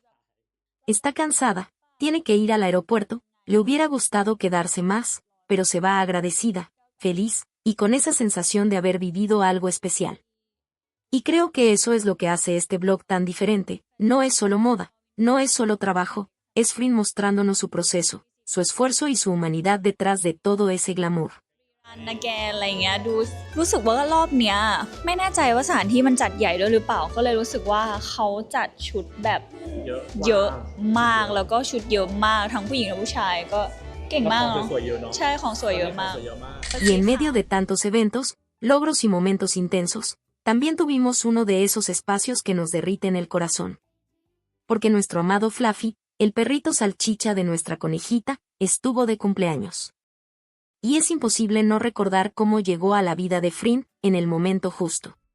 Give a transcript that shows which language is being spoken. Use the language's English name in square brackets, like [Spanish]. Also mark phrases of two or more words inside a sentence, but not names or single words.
[Spanish] Está cansada, tiene que ir al aeropuerto, le hubiera gustado quedarse más, pero se va agradecida, feliz, y con esa sensación de haber vivido algo especial. Y creo que eso es lo que hace este blog tan diferente, no es solo moda, no es solo trabajo, es Flynn mostrándonos su proceso, su esfuerzo y su humanidad detrás de todo ese glamour. [Thai] นาแกนอะไรเงี้ยดูรู้สึกว่ารอบเนี้ยไม่แน่ใจว่าสถานที่มันจัดใหญ่ด้วยหรือเปล่าก็เลยรู้สึกว่าเขาจัดชุดแบบเยอะมากแล้วก็ชุดเยอะมากทั้งผู้หญิงและผู้ชายก็เก่งมากเนาะใช่ของสวยเยอะมาก [Spanish] Y en medio de tantos eventos, logros y momentos intensos, también tuvimos uno de esos espacios que nos derriten el corazón. Porque nuestro amado Fluffy, el perrito salchicha de nuestra conejita, estuvo de cumpleaños. Y es imposible no recordar cómo llegó a la vida de Flynn en el momento justo.